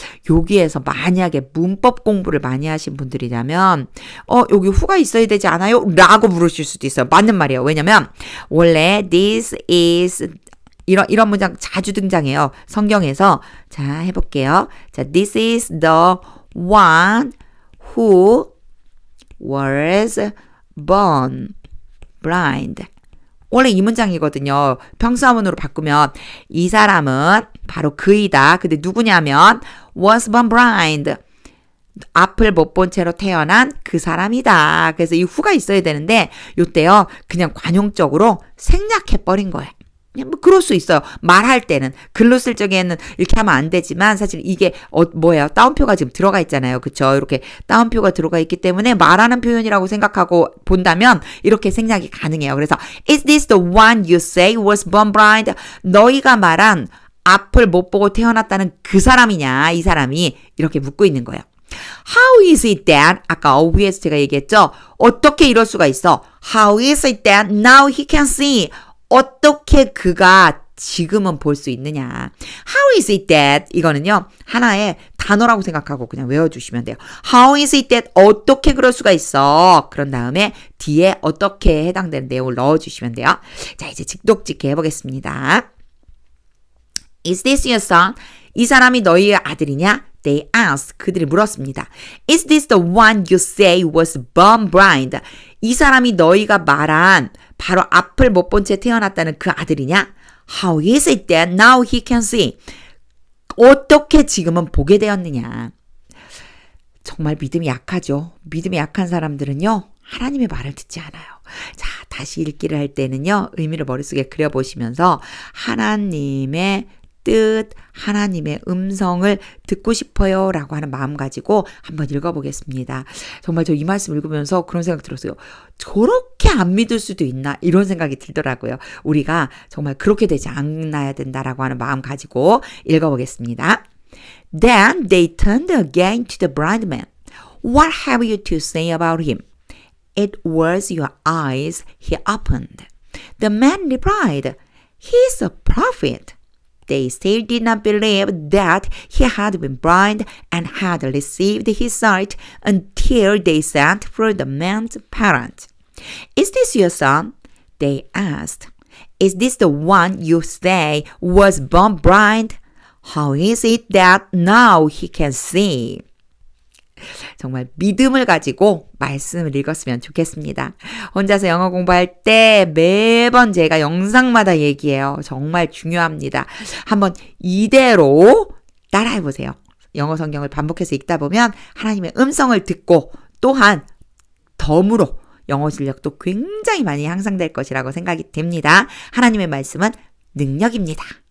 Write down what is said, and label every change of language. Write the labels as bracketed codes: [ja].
[ko] 여기에서 만약에 문법 공부를 많이 하신 분들이라면 여기 후가 있어야 되지 않아요? 라고 물으실 수도 있어요. 맞는 말이에요. 왜냐면 원래 [en] this is [ko] 이런 문장 자주 등장해요. 성경에서. 자, 해볼게요. [en] 자, this is the one who was born blind. [ko] 원래 이 문장이거든요. 평사문으로 바꾸면 이 사람은 바로 그이다. 근데 누구냐면 [en] was born blind. [ko] 앞을 못 본 채로 태어난 그 사람이다. 그래서 이 후가 있어야 되는데 이때요. 그냥 관용적으로 생략해버린 거예요. 그냥 뭐 그럴 수 있어요. 말할 때는. 글로 쓸 적에는 이렇게 하면 안 되지만 사실 이게 뭐예요? 따옴표가 지금 들어가 있잖아요. 그쵸? 이렇게 따옴표가 들어가 있기 때문에 말하는 표현이라고 생각하고 본다면 이렇게 생략이 가능해요. [en] 그래서 Is this the one you say was born blind? [ko] 너희가 말한 앞을 못 보고 태어났다는 그 사람이냐? 이 사람이 이렇게 묻고 있는 거예요. [en] How is it that [ko] 아까 OV에서 제가 얘기했죠. 어떻게 이럴 수가 있어? [en] How is it that now he can see? [ko] 어떻게 그가 지금은 볼 수 있느냐. [en] How is it that [ko] 이거는요. 하나의 단어라고 생각하고 그냥 외워주시면 돼요. [en] How is it that [ko] 어떻게 그럴 수가 있어. 그런 다음에 뒤에 어떻게 해당되는 내용을 넣어주시면 돼요. 자 이제 직독직해 해보겠습니다. [en] Is this your son? [ko] 이 사람이 너희의 아들이냐? [en] They asked. [ko] 그들이 물었습니다. [en] Is this the one you say was born blind? [ko] 이 사람이 너희가 말한 바로 앞을 못 본 채 태어났다는 그 아들이냐? [en] How is it that now he can see? [ko] 어떻게 지금은 보게 되었느냐? 정말 믿음이 약하죠. 믿음이 약한 사람들은요. 하나님의 말을 듣지 않아요. 자, 다시 읽기를 할 때는요. 의미를 머릿속에 그려보시면서 하나님의 뜻, 하나님의 음성을 듣고 싶어요 라고 하는 마음 가지고 한번 읽어보겠습니다. 정말 저 이 말씀 읽으면서 그런 생각 들었어요. 저렇게 안 믿을 수도 있나 이런 생각이 들더라고요. 우리가 정말 그렇게 되지 않아야 된다라고 하는 마음 가지고 읽어보겠습니다. [en] Then they turned again to the blind man. What have you to say about him? It was your eyes he opened. The man replied, He's a prophet. They still did not believe that he had been blind and had received his sight until they sent for the man's parents. Is this your son? They asked. Is this the one you say was born blind? How is it that now he can see? [ko] 정말 믿음을 가지고 말씀을 읽었으면 좋겠습니다. 혼자서 영어 공부할 때 매번 제가 영상마다 얘기해요. 정말 중요합니다. 한번 이대로 따라해보세요. 영어 성경을 반복해서 읽다 보면 하나님의 음성을 듣고 또한 덤으로 영어 실력도 굉장히 많이 향상될 것이라고 생각이 됩니다. 하나님의 말씀은 능력입니다.